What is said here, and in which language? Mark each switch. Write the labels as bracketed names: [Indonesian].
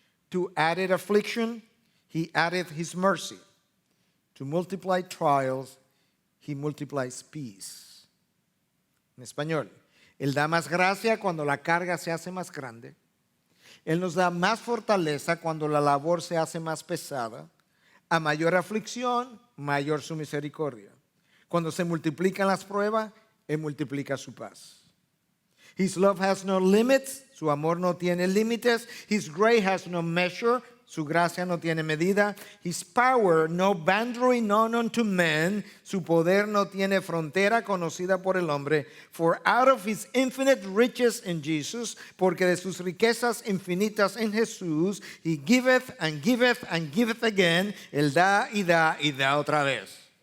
[English] To added affliction, he addeth his mercy. To multiply trials, he multiplies peace. [Spanish] En español, Él da más gracia cuando la carga se hace más grande. Él nos da más fortaleza cuando la labor se hace más pesada. A mayor aflicción, mayor su misericordia. Cuando se multiplican las pruebas, Él multiplica su paz. [English] His love has no limits. [Spanish] Su amor no tiene límites. [English] His grace has no measure. [Spanish] Su gracia no tiene medida. [English] His power no boundary known unto men. [Spanish] Su poder no tiene frontera conocida por el hombre. [English] For out of his infinite riches in Jesus, [Spanish] porque de sus riquezas infinitas en Jesús, [English] he giveth and giveth and giveth again. [Spanish] Él da y da y da otra vez.